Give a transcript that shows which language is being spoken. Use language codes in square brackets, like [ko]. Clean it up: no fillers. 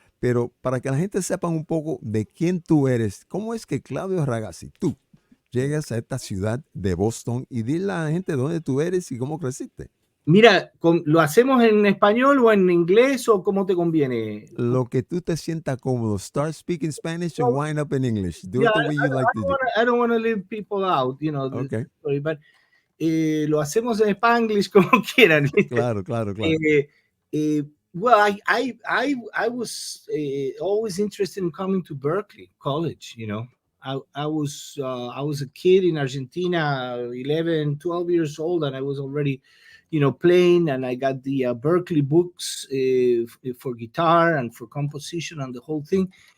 [es] Pero para que la gente sepa un poco de quién tú eres, ¿cómo es que Claudio Ragazzi, tú, llegas a esta ciudad de Boston y dile a la gente dónde tú eres y cómo creciste? Mira, ¿lo hacemos en español o en inglés o cómo te conviene? Lo que tú te sientas cómodo. [en] Start speaking Spanish and wind up in English. Do Yeah, it the way you like to do. I don't want to leave people out, you know, Okay. story, but [es] lo hacemos en Spanglish como quieran. Claro, claro, claro. [en] Well, I was always interested in coming to Berkeley College. You know, I was a kid in Argentina, 11, 12 years old, and I was already, you know, playing. And I got the Berkeley books for guitar and for composition and the whole thing.